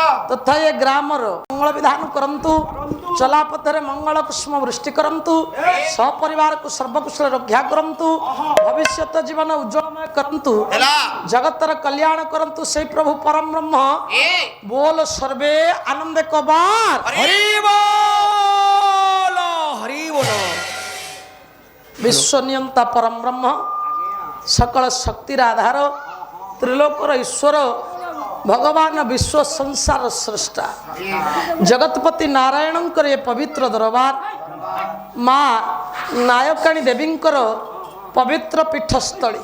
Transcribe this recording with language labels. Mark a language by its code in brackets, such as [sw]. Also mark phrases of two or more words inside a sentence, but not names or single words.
[or] ତଥା ଏ ଗ୍ରାମର ମଙ୍ଗଳ ବିଧାନ କରନ୍ତୁ ଚଲାପଥରେ ମଙ୍ଗଳ କୁଷ୍ମ ବୃଷ୍ଟି କରନ୍ତୁ ସପରିବାରକୁ ସର୍ବକୁଶଳ ରକ୍ଷା କରନ୍ତୁ ଭବିଷ୍ୟତ ଜୀବନ ଉଜ୍ଜଳମୟ କରନ୍ତୁ ହେଲା ଜଗତର କଲ୍ୟାଣ କରନ୍ତୁ ସେଇ ପ୍ରଭୁ ପରମ ବ୍ରହ୍ମ ଏ ବୋଲ ସର୍ବେ ଆନନ୍ଦ କବାର [bn] হরি বল হরি বল [or] ବିଶ୍ୱନିୟନ୍ତା ପରମ ବ୍ରହ୍ମ ସକଳ ଶକ୍ତିର ଆଧାର ତ୍ରିଲୋକର ଈଶ୍ୱର ଭଗବାନ ବିଶ୍ୱ ସଂସାର ସ୍ରଷ୍ଟା ଜଗତପତି ନାରାୟଣଙ୍କର ଏ ପବିତ୍ର ଦରବାର ମା ନାୟକାଣୀ ଦେବୀଙ୍କର ପବିତ୍ର ପୀଠସ୍ଥଳୀ